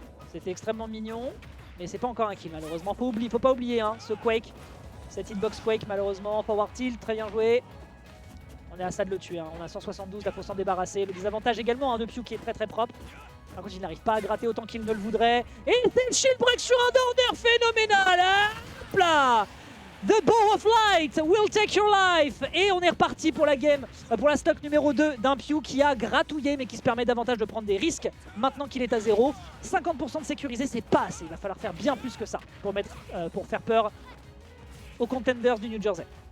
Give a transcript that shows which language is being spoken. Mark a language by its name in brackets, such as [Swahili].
[French] C'était extrêmement mignon, mais c'est pas encore un kill malheureusement. Faut pas oublier ce Quake. Cette hitbox Quake malheureusement, forward tilt, très bien joué. On est à ça de le tuer, on a 172, là faut s'en débarrasser. Le désavantage également de Piu qui est très très propre. Par contre il n'arrive pas à gratter autant qu'il ne le voudrait. Et c'est le shield break sur un down phénoménal. Hop là, [English] The Bow of Light will take your life. [French] Et on est reparti pour la game, pour la stock numéro 2 d'un Piu qui a gratouillé mais qui se permet davantage de prendre des risques maintenant qu'il est à 0. 50% de sécurisé, c'est pas assez, il va falloir faire bien plus que ça pour faire peur aux contenders du New Jersey.